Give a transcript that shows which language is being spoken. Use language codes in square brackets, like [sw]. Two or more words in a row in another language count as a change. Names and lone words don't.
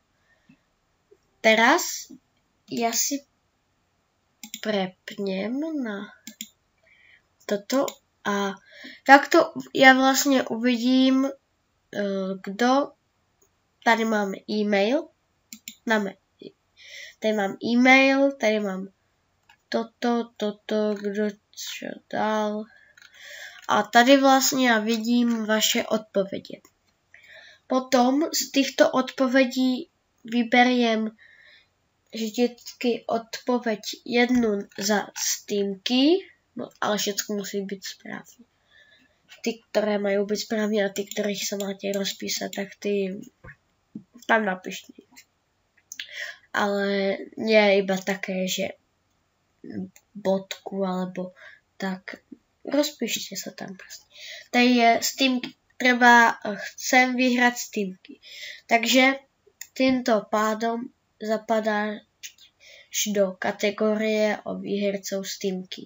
[sk] Teraz ja si prepnem na toto a takto ja vlastne uvidím, kto. [cs] Tady máme e-mail. Tady mám e-mail, tady mám toto, kdo čo dal. A tady vlastně já vidím vaše odpovědi. Potom z těchto odpovědí vyberiem vždycky odpověď jednu za Steamky, no, ale všechno musí být správně. Ty, které mají být správně a ty, kterých se máte rozpísat, tak ty tam napište. [sk] Ale nie iba také, že bodku alebo tak. Rozpíšte sa tam proste. [cs] Tady je Steamky. [sk] Chcem vyhrať Steamky. Takže týmto pádom zapadáš do kategórie o výhercov Steamky.